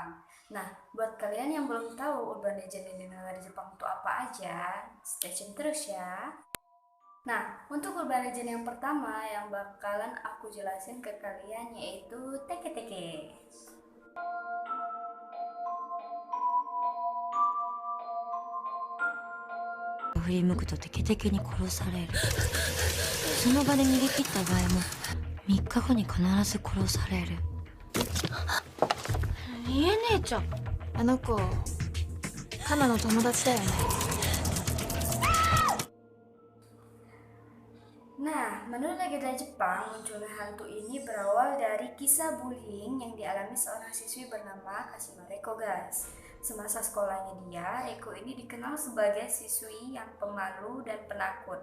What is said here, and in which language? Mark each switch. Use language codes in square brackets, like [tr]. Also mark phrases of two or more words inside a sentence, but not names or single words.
[id] Nah, buat kalian yang belum tahu [en] urban legend [id] di negara Jepang itu apa aja, [en] stay tune [id] terus ya. Nah, untuk [en] urban legend [id] yang pertama yang bakalan aku jelasin ke kalian yaitu teke-teke. [ja] 振り向くとテケテケに殺される。その場で逃げ切った場合も3日後に必ず殺される。りえ姉ちゃん、あの子カナの友達だよね。 [id] Nah, menurut legenda Jepang, munculnya hantu ini berawal dari kisah bullying yang dialami seorang siswi bernama Kashima Reiko, guys. Semasa sekolahnya dia, Reiko ini dikenal sebagai siswi yang pemalu dan penakut.